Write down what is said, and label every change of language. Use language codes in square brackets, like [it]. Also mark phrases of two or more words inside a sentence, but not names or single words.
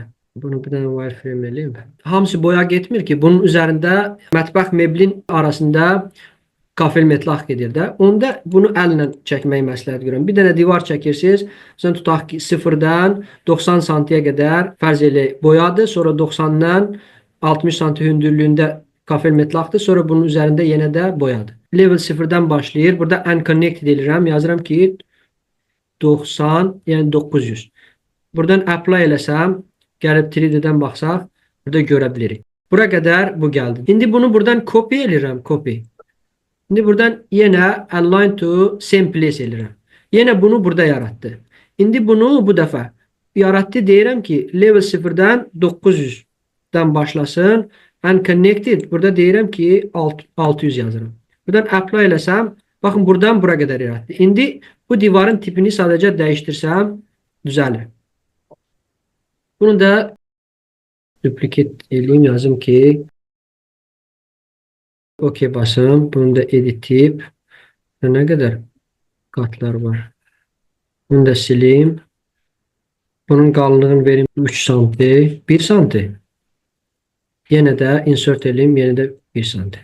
[az] Bunu bir dənə wireframe eləyim. Hamısı boya getmir ki, bunun üzərində mətbəx meblin arasında kafel metlaq gedir də. Onda bunu əllə çəkməyi məsləhət görürəm. Bir dənə divar çəkirsiniz. Sən tutaq ki 0-dan 90 santiyə qədər fərz eləyək boyadır. Sonra 90-dan 60 santi hündürlüyündə kafel metlaktı. [tr] Sonra bunun üzerinde yine de boyadı. [az] Level 0'dan başlayır. [tr] Burada unconnected ediyorum. [az] Yazıram ki 90 yani 900. Buradan apply eləsəm, gəlib 3D'dən baxsaq, burada görə bilirik. Bura qədər bu gəldi. İndi bunu buradan copy edirəm, copy. İndi buradan yenə [en] align to same place [az] edirəm. Yenə bunu burada yaratdı. İndi bunu bu dəfə yaratdı deyirəm ki, level 0-dan 900-dən başlasın. [en] Unconnected. [az] Burada deyirəm ki, 600 yazırım. Buradan apply eləsəm, baxın buradan bura qədər yaratdı. İndi bu divarın tipini sadəcə dəyişdirsəm, düzəlir. [tr] Bunu da duplicate edeyim, yazım ki OK basım. Bunu da edit tip. Ne kadar katlar var. Bunu da sileyim. Bunun kalınlığını vereyim 3 santi. 1 santi. Yine de insert edeyim. Yine de 1 santi.